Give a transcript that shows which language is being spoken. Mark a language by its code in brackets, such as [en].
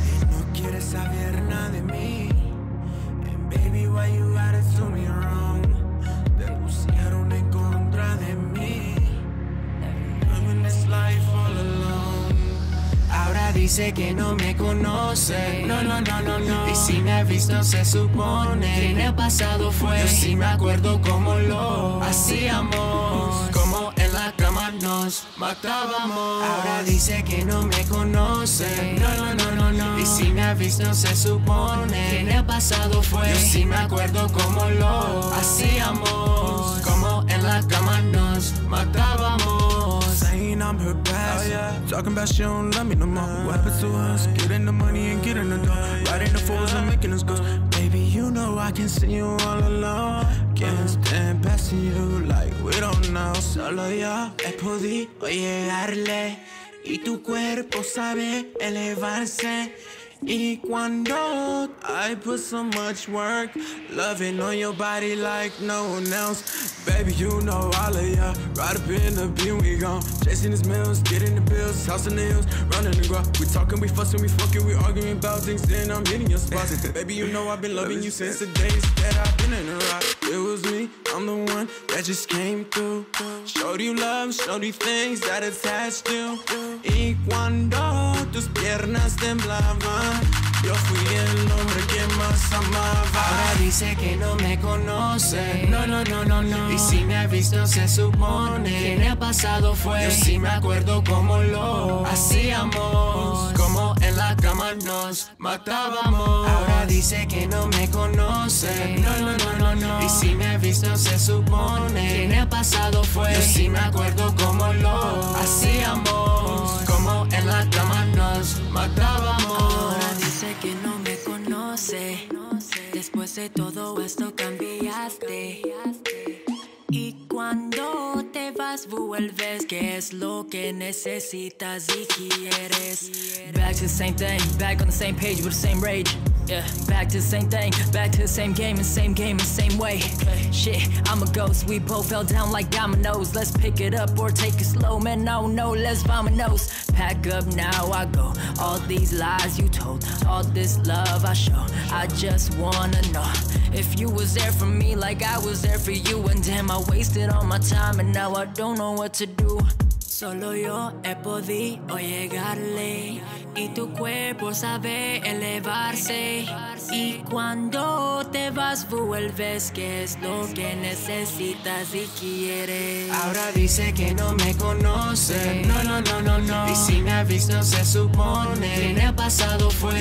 [es] No quieres saber nada de mí. [en] And baby, why you gotta do me wrong? [es] Te pusieron en contra de mí. [en] Living this life all alone. [es] Ahora dice que no me conoce. No, no, no, no, no. Y si me ha visto se supone que en el pasado fue. Yo sí me acuerdo cómo lo hacíamos. Como en la cama nos matábamos. Ahora dice que no me conoce. No, no, no, no, no. Y si me ha visto se supone que en el pasado fue. Yo sí me acuerdo cómo lo hacíamos. Como en la la cama nos matábamos. [en] Saying I'm her best, talking about she don't love me no more. What happened to us? Getting the money and getting the dough, riding the fours and making us go. Baby, you know I can see you all alone. Can't stand past you like we don't know. [es] Solo yo he podido llegarle y tu cuerpo sabe elevarse. Y cuando [en] I put so much work, loving on your body like no one else. Baby, you know all of ya. Right up in the beam, we gone. Chasing his meals, getting the bills, house in the hills, running the ground. We talking, we fussing, we fucking, we arguing about things, then I'm hitting your spots. Baby, you know I've been loving you since the days that I've been in the rock. It was me, I'm the one that just came through. Showed you love, showed you things that attached you. [es] Y cuando tus piernas temblaban, yo fui el hombre que más amaba. Ahora dice que no me conoce. No, no, no, no, no. Y si me ha visto se supone que en el pasado fue. Yo sí me acuerdo cómo lo hacíamos, como en la cama nos matábamos. Ahora dice que no me conoce. No, no, no, no, no. Y si me ha visto se supone que en el pasado fue. Yo sí me acuerdo cómo lo hacíamos, como en la cama nos matábamos. Ahora dice que no me conoce. Después de todo esto cambiaste. Y cuando te vas vuelves, ¿qué es lo que necesitas y quieres? [en] Back to the same thing, back on the same page with the same rage. Yeah, back to the same thing, back to the same game and same way. Shit, I'm a ghost, we both fell down like dominoes. Let's pick it up or take it slow, man, no, let's vamonos. Pack up now, I go. All these lies you told, all this love I show. I just wanna know if you was there for me like I was there for you. And damn, I wasted all my time and now I don't know what to do. [es] Solo yo he podido llegarle y tu cuerpo sabe elevarse. Y cuando te vas vuelves, ¿qué es lo que necesitas y quieres? Ahora dice que no me conoce. No, no, no, no, no. Y si me ha visto se supone que en el pasado fue.